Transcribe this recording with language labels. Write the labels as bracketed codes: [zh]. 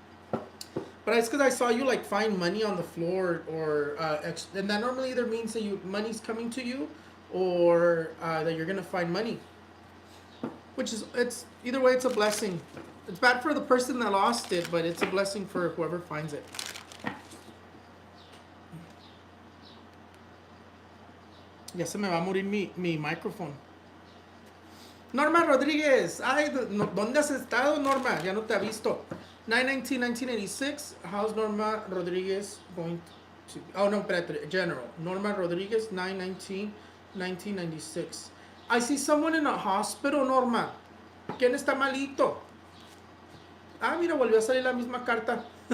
[en] But it's because I saw you like find money on the floor, or and that normally either means that money's coming to you, or that you're gonna find money. Which is, it's either way, it's a blessing. It's bad for the person that lost it, but it's a blessing for whoever finds it. [es] Ya se me va a morir mi micrófono. Norma Rodríguez. Ay, ¿dónde has estado, Norma? Ya no te ha visto. 9/19/1986. [en] How's Norma Rodríguez going to... Oh, no, [es] espérate. [en] General. Norma Rodríguez, 9/19/1996. I see someone in a hospital, Norma. [es] ¿Quién está malito? Ah, mira, volvió a salir la misma carta.